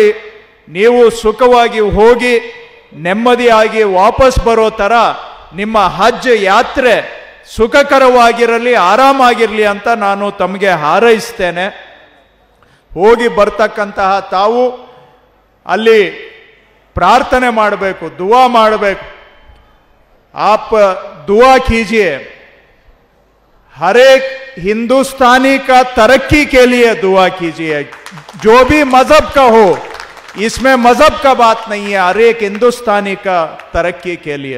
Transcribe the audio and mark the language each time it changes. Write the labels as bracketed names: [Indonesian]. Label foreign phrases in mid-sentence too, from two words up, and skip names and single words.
[Kannada] ನೀವು ಸುಖವಾಗಿ ಹೋಗಿ ನೆಮ್ಮದಿಯಾಗಿ ವಾಪಸ್ ಬರೋ ಥರ ನಿಮ್ಮ ಹಜ್ ಯಾತ್ರೆ ಸುಖಕರವಾಗಿರಲಿ, ಆರಾಮಾಗಿರಲಿ ಅಂತ ನಾನು ತಮಗೆ ಹಾರೈಸ್ತೇನೆ. ಹೋಗಿ ಬರ್ತಕ್ಕಂತಹ ತಾವು ಅಲ್ಲಿ ಪ್ರಾರ್ಥನೆ ಮಾಡಬೇಕು, ದುವಾ ಮಾಡಬೇಕು. [Hindi] आप दुआ कीजिए, हर एक हिंदुस्तानी का तरक्की के लिए दुआ कीजिए. जो भी मजहब का हो, इसमें मजहब का बात नहीं है, हर एक हिंदुस्तानी का तरक्की के लिए.